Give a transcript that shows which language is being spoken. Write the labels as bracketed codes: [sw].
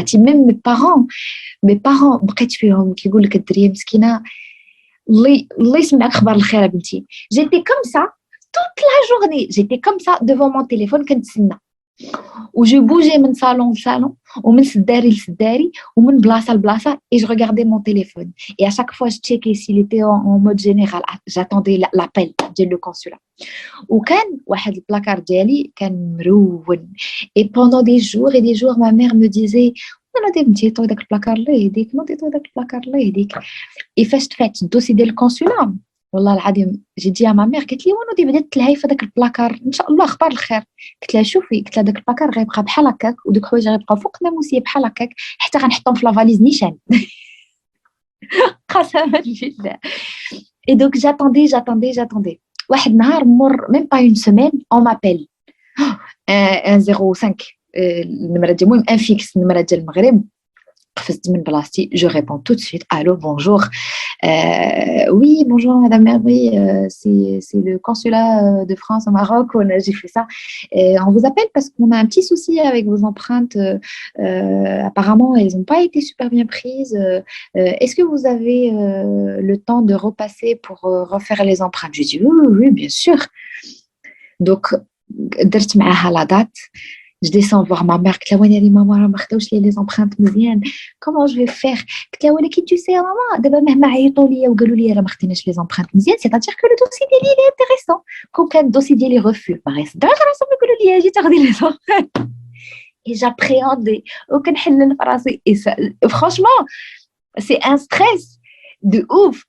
[fr] Même mes parents [ar] بقيت فيهم كيقول لك الدريه مسكينه الله يسمعك خبر الخير يا بنتي. [fr] J'étais comme ça toute la journée, j'étais comme ça devant mon téléphone كنتسنى où je bougeais من salon en salon [ar] ومن سداري لسداري ومن بلاصه لبلاصه [fr] et je regardais mon téléphone et à chaque fois je checkais s'il était en mode général. J'attendais l'appel [ar] ديال le consulat وكان واحد البلاكار ديالي كان مرون [fr] et pendant des jours ma mère me disait [ar] نوضي بنتي طوي داك البلاكار الله يهديك نوضي طوي داك البلاكار الله يهديك. Et فاش تفات الدوسي ديال الكونسولا والله العظيم جي دي ما مير قالت لي ونوضي بدات تلهي في داك البلاكار ان شاء الله اخبار الخير. قلت لها شوفي داك البلاكار غيبقى بحال هكاك ودوك الحوايج غيبقاو فوق ناموسيه بحال هكاك حتى غنحطهم في لافاليز نيشان. قسما بالله. [fr] Et donc j'attendais [ar] واحد النهار مر [fr] même pas une semaine on m'appelle [ar] un 05 النمره ديال المهم ان فيكس النمره ديال المغرب [fr] Je réponds tout de suite, allô, bonjour. Oui, bonjour Madame Merveille, c'est le consulat de France au Maroc, j'ai fait ça. On vous appelle parce qu'on a un petit souci avec vos empreintes. Apparemment, elles n'ont pas été super bien prises. Est-ce que vous avez le temps de repasser pour refaire les empreintes? Je dis oui, oui, oui, bien sûr. Donc, [ar] درت معاها [fr] la date. Je descends voir ma mère. [ar] قلت لها وين راني ماما راه ما خداوش لي les empreintes مزيان. [fr] Comment je vais faire? [ar] قلت لها ولكن [fr] tu sais [ar] ماما دابا مهما عيطوا لي وقالوا لي راه ما خديناش les empreintes مزيان [fr] c'est-à-dire que le dossier [ar] ديالي [fr] il est intéressant. [ar] كون كان الدوسي ديالي refus ما غيصدقش راسهم يقولوا لي اجي تاخدي les empreintes. [fr] Et j'appréhendais [ar] وكنحلل في راسي. [fr] Et ça, franchement c'est un stress de ouf.